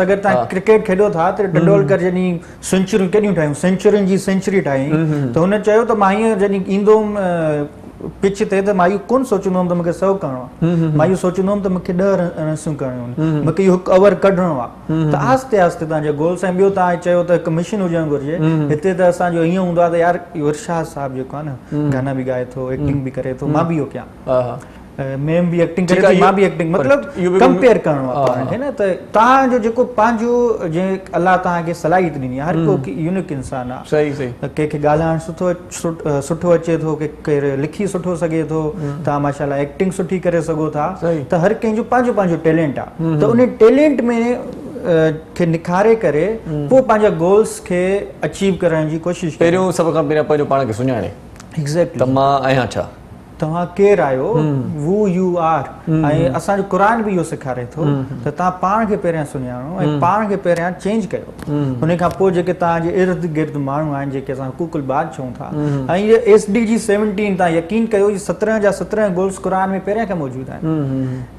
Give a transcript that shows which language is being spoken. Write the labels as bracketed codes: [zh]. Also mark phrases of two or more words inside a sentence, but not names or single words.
[sd] अगरि तव्हां क्रिकेट खेॾो था त तेंदुलकर जॾहिं सेंचुरियूं केॾियूं ठाहियूं, सेंचुरियुनि जी सेंचुरी ठाही, त हुन चयो त मां हीअं जॾहिं ईंदो हुउमि पिच ते त मां इहो कोन सोचंदो हुउमि त मूंखे 100 करणो आहे, मां इहो सोचंदो हुउमि त मूंखे 10 रन्सूं करणियूं आहिनि, मूंखे इहो हिकु ओवर कढणो आहे। त आस्ते आस्ते तव्हांजा गोल्स। ऐं ॿियो तव्हां चयो त हिकु मिशन हुजणु घुरिजे। हिते त असांजो हीअं हूंदो आहे त यार इरशाद साहिबु जेको आहे न, गाना बि ॻाए थो, एक्टिंग बि करे थो, मां बि इहो कयां, मैम भी एक्टिंग करे थी, मां भी एक्टिंग, मतलब कंपेयर करणो आहे पाण खे न। त तव्हांजो जेको पंहिंजो जीअं अलाह तव्हांखे सलाहियत ॾिनी आहे, हर को यूनिक इंसान आहे। सही सही। कंहिंखे ॻाल्हाइणु सुठो अचे थो, केरु लिखी सुठो सघे थो, तव्हां माशाल्लाह एक्टिंग सुठी करे सघो था। त हर कंहिंजो पंहिंजो पंहिंजो टैलेंट आहे, त उन टैलेंट में खे निखारे करे पोइ पंहिंजा गोल्स खे अचीव करण जी कोशिशि। पहिरियों सभ खां पहिरियों पंहिंजो पाण खे सुञाणे। एग्ज़ैक्टली, त मां आहियां छा, तव्हां केरु आहियो, [en] Who you are. [sd] ऐं असांजो क़ुरान बि इहो सेखारे थो त तव्हां पाण खे पहिरियां सुञाणो ऐं पाण खे पहिरियां चेंज कयो। उन खां पोइ जेके तव्हांजे इर्द गिर्द माण्हू आहिनि, जेके असां हुकूकुल बाद चऊं था, ऐं इहे SDG 17, तव्हां यकीन कयो, इहे 17 जा 17 गोल्स क़ुरान में पहिरियां खां मौजूदु आहिनि।